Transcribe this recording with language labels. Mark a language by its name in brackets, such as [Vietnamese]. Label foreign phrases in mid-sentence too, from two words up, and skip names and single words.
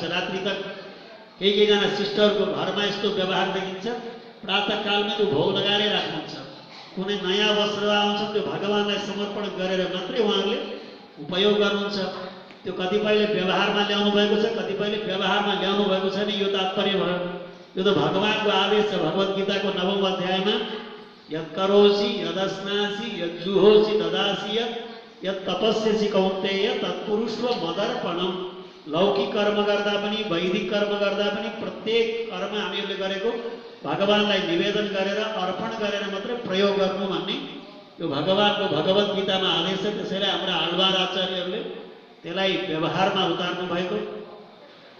[Nepali] रात्रि तक केहीजना शिष्टहरूको घरमा यस्तो व्यवहार देखिन्छ, प्रातःकालमा त्यो भोग लगाएरै राख्नुहुन्छ। कुनै नयाँ वस्त्र आउँछ त्यो भगवानलाई समर्पण गरेर मात्रै उहाँहरूले उपयोग गर्नुहुन्छ। त्यो कतिपयले व्यवहारमा ल्याउनु भएको छ, कतिपयले व्यवहारमा ल्याउनु भएको छैन। यो तात्पर्य भयो, यो त भगवानको आदेश छ। भगवद् गीताको 9औं अध्यायमा [Sanskrit] यत् करोसि यदस्नासि यज्जुहोसि ददासि यत् तपस्यसि कौन्तेय तत्पुरुष्व मदर्पणम। [Nepali] लौकिक कर्म गर्दा पनि, वैदिक कर्म गर्दा पनि प्रत्येक कर्म हामीहरूले गरेको भगवानलाई निवेदन गरेर अर्पण गरेर मात्रै प्रयोग गर्नु भन्ने यो भगवानको भगवद् गीतामा आदेश छ। त्यसैले हाम्रा आಳ್वार आचार्यहरूले त्यसलाई व्यवहारमा उतार्नु भएको।